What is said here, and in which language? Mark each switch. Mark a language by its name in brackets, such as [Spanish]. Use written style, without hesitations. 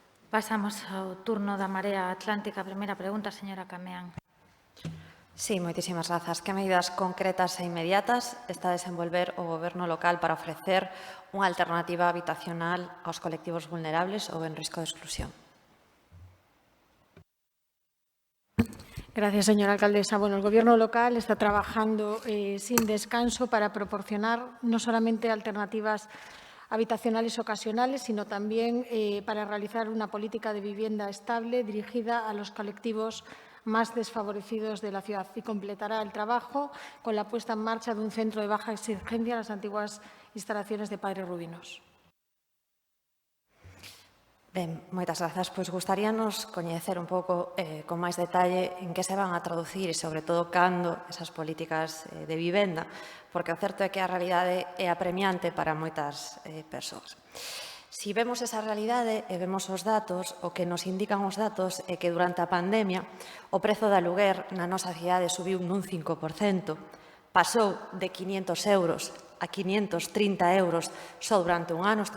[Galician] Pasamos ao turno da Marea Atlántica. Primeira pregunta, señora Cameán. Sí, moitísimas grazas. Que medidas concretas e inmediatas está a desenvolver o Goberno local para ofrecer unha alternativa habitacional aos colectivos vulnerables ou en risco de exclusión? [Spanish] Gracias, señora alcaldesa. Bueno, el Gobierno local está trabajando sin descanso para proporcionar no solamente alternativas habitacionales ocasionales, sino también para realizar una política de vivienda estable dirigida a los colectivos más desfavorecidos de la ciudad, y completará el trabajo con la puesta en marcha de un centro de baja exigencia en las antiguas instalaciones de Padre Rubinos. [Galician] Ben, moitas grazas. Pois gustaríanos coñecer un pouco con máis detalle en que se van a traducir e, sobre todo, cando esas políticas de vivenda, porque o certo é que a realidade é apremiante para moitas persoas. Si vemos esa realidade e vemos os datos, o que nos indican os datos é que durante a pandemia o prezo de aluguer na nosa cidade subiu nun 5%, pasou de 500 euros a 530 euros só durante un ano.